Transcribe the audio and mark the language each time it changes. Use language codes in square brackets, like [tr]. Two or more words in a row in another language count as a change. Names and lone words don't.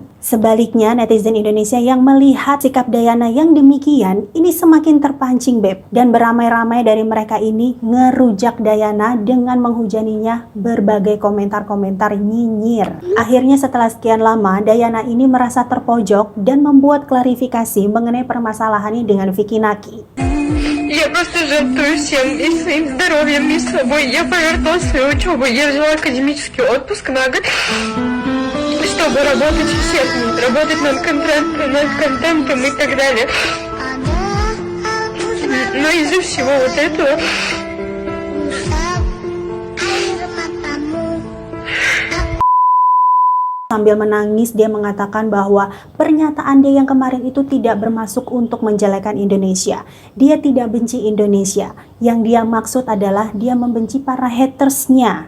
[id] Sebaliknya, netizen Indonesia yang melihat sikap Diana yang demikian, ini semakin terpancing beb. Dan beramai-ramai dari mereka ini ngerujak Diana dengan menghujaninya berbagai komentar-komentar nyinyir. Akhirnya setelah sekian lama, Diana ini merasa terpojok dan membuat klarifikasi mengenai permasalahan ini dengan Vicky Naki. [ru] Я просто жертвую всем и своим здоровьем, и собой. Я пожертвовала свою учебу. Я взяла академический отпуск на год, чтобы работать в Сетне, работать над контентом и так далее. Но из-за всего вот этого [id] Sambil menangis, dia mengatakan bahwa pernyataan dia yang kemarin itu tidak bermaksud untuk menjelekan Indonesia. Dia tidak benci Indonesia. Yang dia maksud adalah dia membenci para hatersnya.